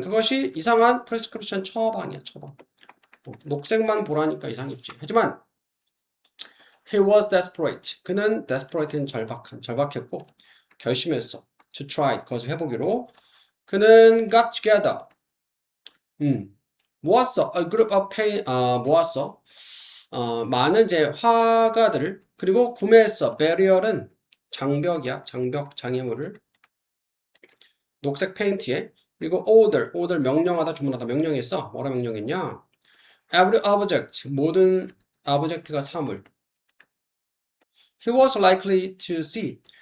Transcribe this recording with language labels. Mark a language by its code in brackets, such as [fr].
[ko] 그것이 이상한 prescription, 처방이야, 처방. 녹색만 보라니까 이상했지. 하지만 [en] he was desperate. [ko] 그는 desperate는 절박했고 결심했어. [en] to try, [ko] 그것을 해보기로. [en] 그는 got together. [ko] 모았어. [en] A group of 모았어. [ko] 많은 이제 화가들을, 그리고 구매했어. barrier은 장벽이야. 장벽, 장애물을. 녹색 페인트에. 그리고 order 명령하다, 주문하다, 명령했어. 뭐라 명령했냐? [en] Every object, [ko] 모든 [en] object가 사물. He was likely to see.